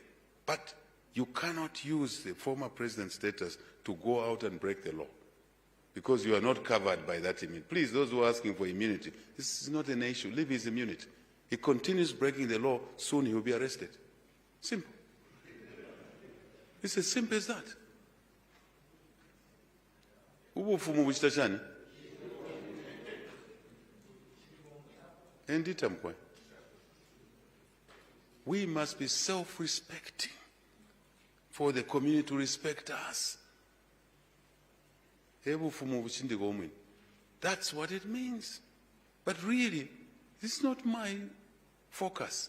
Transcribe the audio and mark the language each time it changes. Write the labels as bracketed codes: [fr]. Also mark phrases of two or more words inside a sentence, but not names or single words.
[en] But you cannot use the former president's status to go out and break the law, because you are not covered by that immunity. Please, those who are asking for immunity, this is not an issue. Leave his immunity. He continues breaking the law, soon he will be arrested. Simple. It's as simple as that. [bem] Ubufumu buchitashani? Enditamkwe. [en] We must be self-respecting for the community to respect us. That's what it means. But really, this is not my focus.